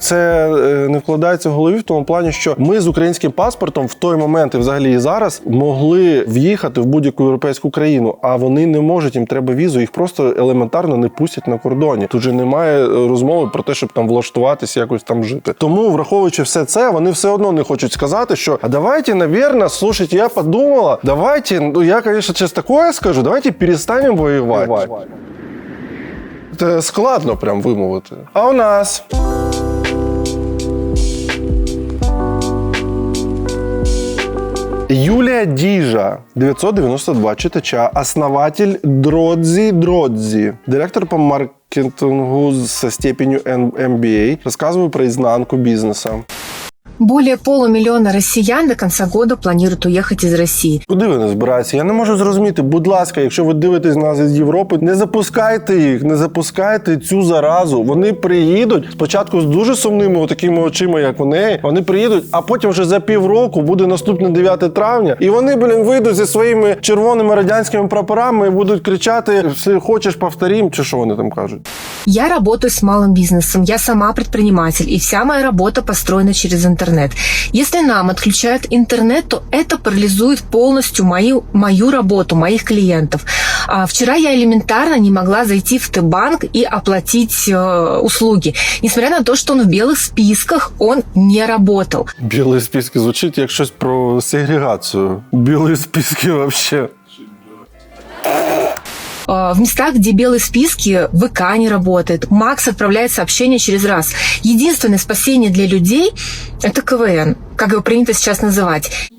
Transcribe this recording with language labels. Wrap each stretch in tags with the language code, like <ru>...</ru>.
<uk>Це не вкладається в голові в тому плані, що ми з українським паспортом в той момент і взагалі і зараз могли в'їхати в будь-яку європейську країну, а вони не можуть, їм треба візу, їх просто елементарно не пустять на кордоні. Тут же немає розмови про те, щоб там влаштуватися, якось там жити. Тому, враховуючи все це, вони все одно не хочуть сказати, що а</uk> <ru>давайте, наверное, слушайте, я подумала, давайте, я, конечно, сейчас такое скажу, давайте перестанем воевать.</ru> <uk>Це складно прям вимовити. А у нас...</uk> <ru>Юлія Діжа, 992 читача, основатель Дродзі, директор по маркетингу со степенью MBA, рассказываю про изнанку бизнеса. Более полумиллиона россиян до конца года планируют уехать из России.</ru> <uk>Куди вони збираються? Я не можу зрозуміти. Будь ласка, якщо ви дивитесь нас із Європи, не запускайте їх, не запускайте цю заразу. Вони приїдуть спочатку з дуже сумними такими очима, як у неї. Вони приїдуть, а потім вже за півроку буде наступне 9 травня. І вони, вийдуть зі своїми червоними радянськими прапорами і будуть кричати</uk> <ru>«Если хочеш, повторим»,</ru> <uk>чи що вони там кажуть.</uk> <ru>Я работаю с малым бизнесом, я сама предприниматель, и вся моя работа построена через интернет. интернет. Если нам отключают интернет, то это парализует полностью мою работу, моих клиентов. Вчера я элементарно не могла зайти в Т-банк и оплатить услуги. Несмотря на то, что он в белых списках, он не работал.</ru> <uk>Білі списки звучить як щось про сегрегацію. Білі списки вообще.</uk> <ru>В местах, где белые списки, ВК не работает. Макс отправляет сообщения через раз. Единственное спасение для людей – это КВН, как его принято сейчас называть.</ru>